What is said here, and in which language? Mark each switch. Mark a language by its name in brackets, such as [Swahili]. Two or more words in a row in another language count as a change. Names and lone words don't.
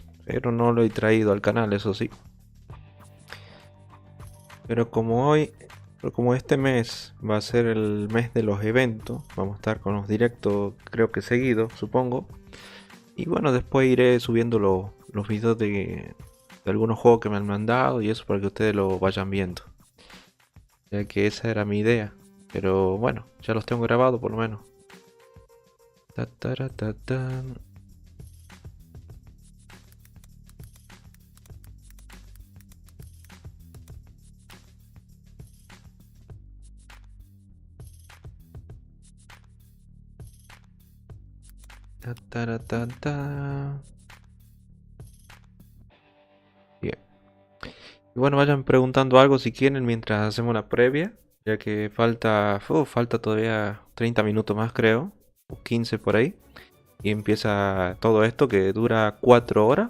[Spanish] Pero no lo he traído al canal, eso sí. Pero como este mes va a ser el mes de los eventos, vamos a estar con los directos, creo que seguido, supongo. Y bueno, después iré subiendo los videos de algunos juegos que me han mandado y eso para que ustedes lo vayan viendo. Ya que esa era mi idea. Pero bueno, ya los tengo grabados por lo menos. Ta, tara, ta, tan. Ta, tara, ta, ta. Bien. Y bueno, vayan preguntando algo si quieren mientras hacemos la previa. Ya que falta todavía 30 minutos más creo. O 15 por ahí. Y empieza todo esto que dura 4 horas.